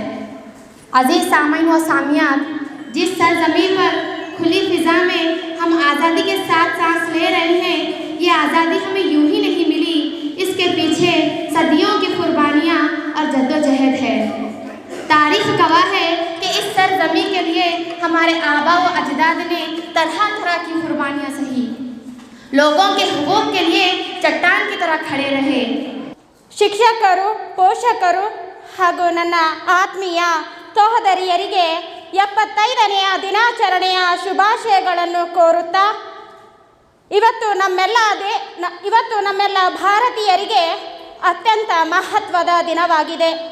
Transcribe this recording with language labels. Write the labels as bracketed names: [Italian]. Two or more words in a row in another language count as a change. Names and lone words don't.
[Urdu] عزیز سامعین و سامعات، جس سرزمین پر کھلی فضا میں ہم آزادی کے ساتھ سانس لے رہے ہیں، یہ آزادی ہمیں یوں ہی نہیں ملی، اس کے پیچھے صدیوں کی قربانیاں اور جدوجہد ہے۔ تاریخ گواہ ہے کہ اس سرزمین کے لیے ہمارے آباء و اجداد نے طرح طرح کی قربانیاں سہی، لوگوں کے حقوق کے لیے چٹان کی طرح کھڑے رہے۔ [Kannada] ಶಿಕ್ಷಕರು, ಪೋಷಕರು ಹಾಗೂ ನನ್ನ ಆತ್ಮೀಯ ಸಹೋದರಿಯರಿಗೆ 75ನೇ ದಿನಾಚರಣೆಯ ಶುಭಾಶಯಗಳನ್ನು ಕೋರುತ್ತಾ, ಇವತ್ತು ನಮ್ಮೆಲ್ಲ ಭಾರತೀಯರಿಗೆ ಅತ್ಯಂತ ಮಹತ್ವದ ದಿನವಾಗಿದೆ।